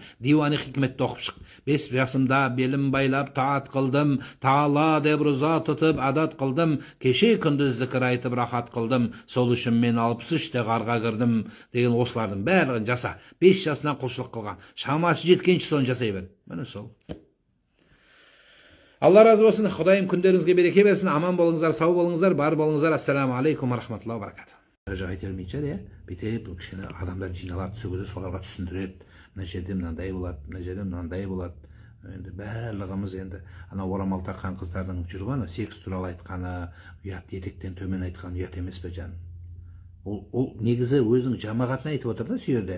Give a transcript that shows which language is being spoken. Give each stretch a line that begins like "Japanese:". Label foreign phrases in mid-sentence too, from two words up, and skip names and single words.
Kazakh: Диваны хикметті оқып шық. 5 жасымда белім байлап таат қылдым, Таала деп рұза тұтып адат қылдым, кеше күндіз зікір айтып рахат қылдым, сол үшін мен 63-те ғарға кірдім деген осылардың бәрін жаса. 5 жасынан құлшылық қылған. Шамасы жеткенше соны жасай бер. Міне сол. Алла разы болсын. Құдайым күндеріңізге береке берсін. Аман болыңыздар, сау болыңыздар, бар болыңыздар.
Arabic: السلام عليكم ورحمة الله وبركاته.
Kazakh: Айта бермейді, бүйтіп кішкене адамдар жиналады, сөзді соларға түсіндіреді. Мына жерде мынандай болады, мына жерде мынандай болады. Енді барлығымыз енді ана орамал таққан қыздардың жүргені, секс туралы айтқаны, ұят етектен төмен айтқаны ұят емес пе жан? Ол негізі өзінің жамағатына айтып отыр да сүйерде.